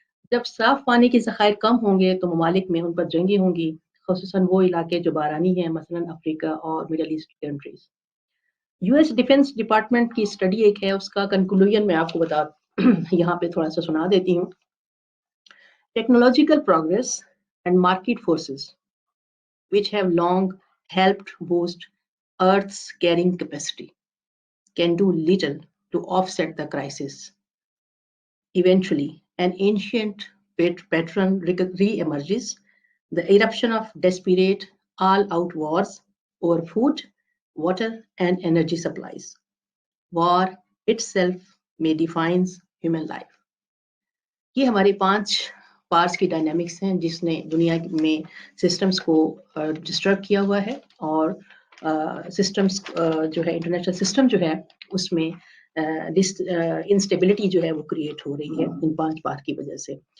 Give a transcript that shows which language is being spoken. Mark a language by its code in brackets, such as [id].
[ur] جب صاف پانی کے ذخائر کم ہوں گے تو ممالک میں ان پر جنگیں ہوں گی، خصوصاً وہ علاقے جو بارانی ہیں، مثلاً افریقہ اور middle asset countries. US defence department کی اسٹڈی ایک ہے، اس کا کنکلوژن میں آپ کو یہاں پہ تھوڑا سا سنا دیتی ہوں. [en] Technological progress and market forces which have long helped boost Earth's carrying capacity can do little to offset the crisis. Eventually, an ancient pattern re-emerges, the eruption of desperate all-out wars over food, water, and energy supplies. War itself may define human life. [ur] یہ ہمارے 5 parts کی dynamics ہیں جس نے دنیا میں systems کو disturb کیا ہوا ہے، اور سسٹمز جو ہے انٹرنیشنل سسٹم جو ہے اس میں انسٹیبلٹی جو ہے وہ کریٹ ہو رہی ہے ان 5 پارٹ کی وجہ سے.